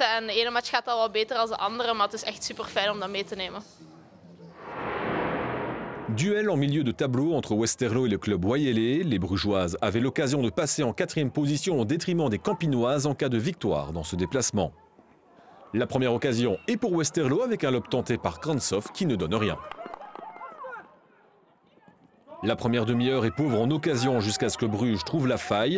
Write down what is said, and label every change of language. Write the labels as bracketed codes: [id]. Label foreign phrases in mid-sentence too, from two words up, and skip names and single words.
[nl] En de ene match gaat al wat beter dan de andere, maar het is echt super fijn om dat mee te nemen. [fr] Duel en milieu de tableau entre Westerlo et le club Wayele. Les Brugeoises avaient l'occasion de passer en 4e position au détriment des Campinoises en cas de victoire dans ce déplacement. La première occasion est pour Westerlo avec un lob tenté par Krantsov qui ne donne rien. La première demi-heure est pauvre en occasion jusqu'à ce que Bruges trouve la faille.